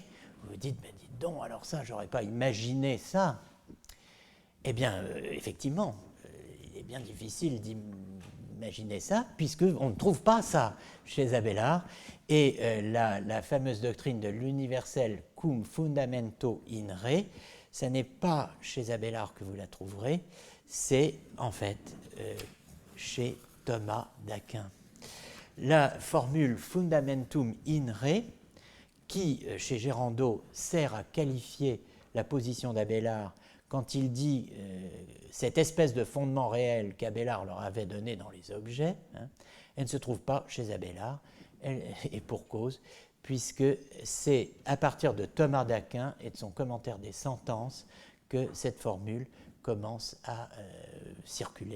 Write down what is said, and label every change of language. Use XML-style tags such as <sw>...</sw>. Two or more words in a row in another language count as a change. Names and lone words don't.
<fr>Vous vous dites, mais dites donc, alors ça, j'aurais pas imaginé ça. Eh bien, effectivement, il est bien difficile d'imaginer ça, puisqu'on ne trouve pas ça chez Abélard. Et la fameuse doctrine de l'universel</fr> <la>cum fundamento in re,</la> <fr>ça n'est pas chez Abélard que vous la trouverez, c'est en fait chez Thomas d'Aquin. La formule</fr> <la>fundamentum in re,</la> <fr>qui, chez Gérandeau, sert à qualifier la position d'Abélard quand il dit cette espèce de fondement réel qu'Abélard leur avait donné dans les objets, hein, elle ne se trouve pas chez Abélard, et pour cause, puisque c'est à partir de Thomas d'Aquin et de son commentaire des sentences que cette formule commence à circuler.</fr>